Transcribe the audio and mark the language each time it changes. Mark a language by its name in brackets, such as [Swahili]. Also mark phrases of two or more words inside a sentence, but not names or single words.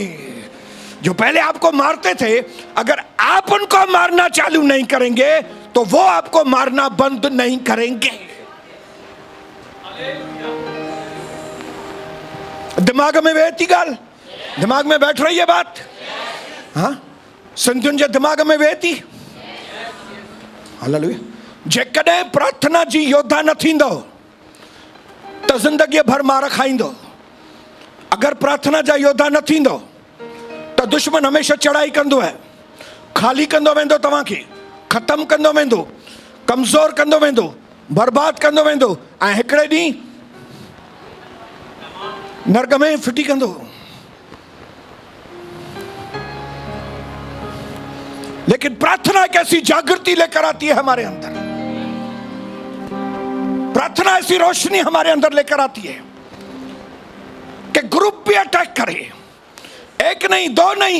[Hindi] जो पहले आपको मारते थे, अगर आप उनको मारना चालू नहीं करेंगे तो वो आपको मारना बंद नहीं करेंगे। [Sindhi] दिमाग में वेती गाल, [Hindi] दिमाग में बैठ रही है बात? हाँ, [Sindhi] सिंधियुनि जे दिमाग में वेती। हालेलुया। जेकॾहिं प्रार्थना जी योद्धा न थींदो त ज़िंदगी भर मार खाईंदो। अगर प्रार्थना जा योद्धा न थींदो त दुश्मन हमेशा चढ़ाई कंदो है, खाली कंदो वेंदो, तव्हांखे ख़त्म कंदो वेंदो, कमज़ोर कंदो वेंदो, बर्बाद कंदो वेंदो, ऐं हिकिड़े ॾींहुं नरक में फिटी कंदो। [Hindi] लेकिन प्रार्थना एक ऐसी जागृति लेकर आती है हमारे अंदर, प्रार्थना ऐसी रोशनी हमारे अंदर लेकर आती है कि ग्रुप भी अटैक करे, एक नहीं दो नहीं।